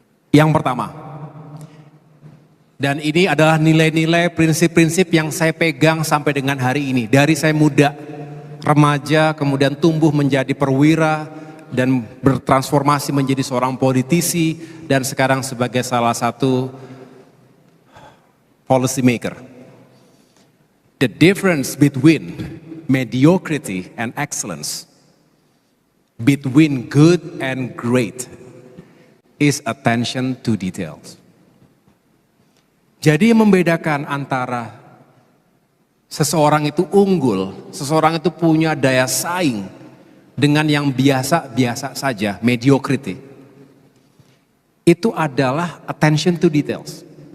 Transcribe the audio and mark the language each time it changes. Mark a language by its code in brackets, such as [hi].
[id] Yang pertama, dan ini adalah nilai-nilai prinsip-prinsip yang saya pegang sampai dengan hari ini. Dari saya muda, remaja, kemudian tumbuh menjadi perwira, dan bertransformasi menjadi seorang politisi, dan sekarang sebagai salah satu policy maker. [en] The difference between mediocrity and excellence, between good and great, is attention to details. [id] Jadi yang membedakan antara seseorang itu unggul, seseorang itu punya daya saing dengan yang biasa-biasa saja, mediocrity, itu adalah [en] attention to details.